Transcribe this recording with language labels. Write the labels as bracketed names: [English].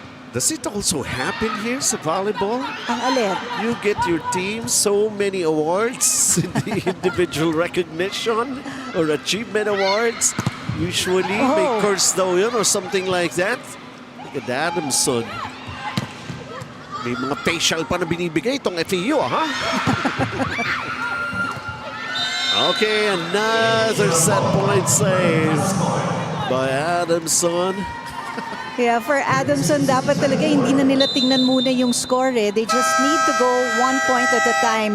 [English] Does it also happen here sa volleyball? [Filipino] Ang alin? [English] You get your team so many awards, the individual recognition or achievement awards. [Filipino] Usually, may curse daw yun or something like that. [English] Look at Adamson. [Filipino] May mga facial pa na binibigay itong FEU, ha? [English] Okay, another set point save by Adamson. [Filipino] Yeah, for Adamson, dapat talaga hindi na nila tingnan muna yung score. [English] They just need to go 1 point at a time.